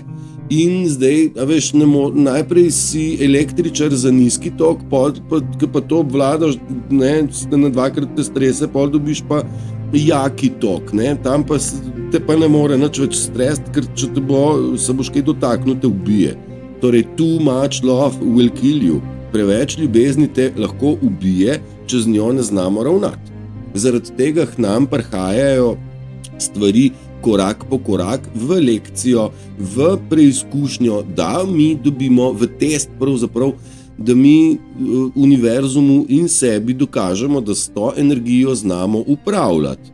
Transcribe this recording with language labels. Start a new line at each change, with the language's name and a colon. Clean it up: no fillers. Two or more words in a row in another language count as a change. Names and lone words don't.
Slovenian: In zdaj, a veš, najprej si električar za nizki tok, pa to obvladaš, ne, na dvakrat te strese, pol dobiš pa jaki tok, ne? Tam pa te pa ne more nič več stresti, ker če te bo, se boš kaj dotaknil, te ubije. Torej,
English: too much love will kill you.
Slovenian: Preveč ljubezni te lahko ubije, če z njo ne znamo ravnati. Zaradi tega k nam prihajajo stvari korak po korak v lekcijo, v preizkušnjo, da mi dobimo v test pravzaprav, da mi univerzumu in sebi dokažemo, da s to energijo znamo upravljati.